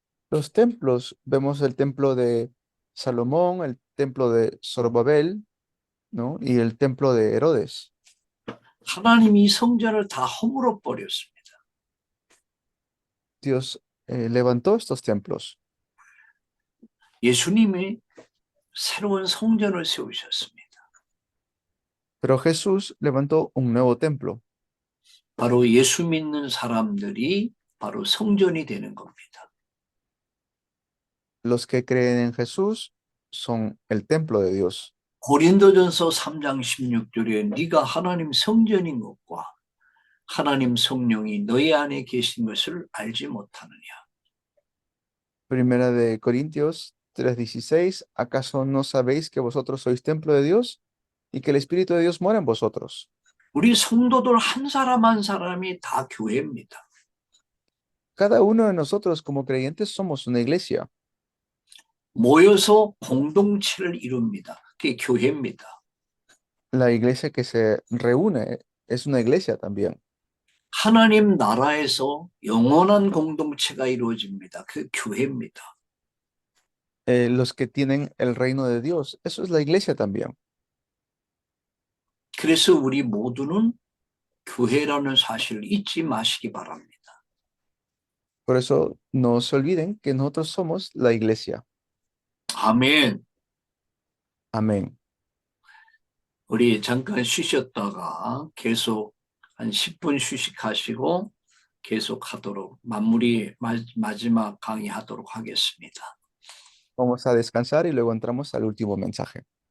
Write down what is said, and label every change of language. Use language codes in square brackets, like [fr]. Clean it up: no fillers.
[es] Los templos, vemos el templo de Salomón, el templo de Zorobabel, ¿no? Y el templo de Herodes. [ko] 하나님이 성전을 다 허물어 버렸습니다. [es] Dios levantó estos templos, [ko] 예수님이 새로운 성전을 세우셨습니다. [es] pero Jesús levantó un nuevo templo. [ko] 바로 예수 믿는 사람들이 바로 성전이 되는 겁니다. [es] Los que creen en Jesús son el templo de Dios. [ko] 고린도전서 3장 16절에 네가 하나님 성전인 것과 하나님 성령이 너희 안에 계신 것을 알지 못하느냐. [es] Primera de Corintios 3:16, ¿acaso no sabéis que vosotros sois templo de Dios y que el Espíritu de Dios mora en vosotros? [ko] 우리 성도들 한 사람 한 사람이 다 교회입니다. [es] Cada uno de nosotros como creyentes somos una iglesia. [ko] 모여서 공동체를 이룹니다. 그게 교회입니다. [es] La iglesia que se reúne es una iglesia también. [ko] 하나님 나라에서 영원한 공동체가 이루어집니다. 그 교회입니다. [es] Los que tienen el reino de Dios, eso es la iglesia también. [ko] 그래서 우리 모두는 교회라는 사실을 잊지 마시기 바랍니다. [es] Por eso no se olviden que nosotros somos la iglesia. [ko] 아멘. [es] Amén. [ko] 우리 잠깐 쉬셨다가 계속 한 10분 휴식하시고 계속 하도록 마지막 강의하도록 하겠습니다. [es] Vamos a descansar y luego entramos al último mensaje.